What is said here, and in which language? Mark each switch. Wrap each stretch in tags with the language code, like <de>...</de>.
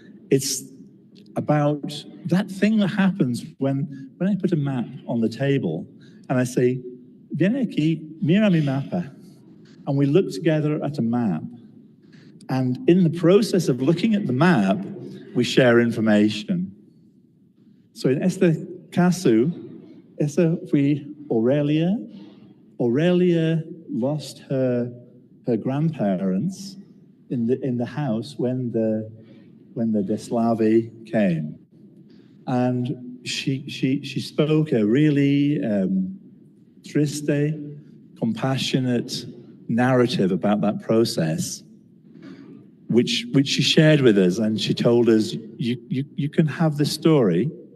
<en>It's about that thing that happens when I put a map on the table and I say,</en> <es>viene aquí, mira mi mapa.</es> <en>And we look together at a map. And in the process of looking at the map, we share information. So in</en> <es>este caso, esa fue</es> <en>Aurelia. Aurelia lost her grandparents in the house when the Deslavi came, and she spoke a really triste, compassionate narrative about that process, which she shared with us, and she told us, you can have this story.</en>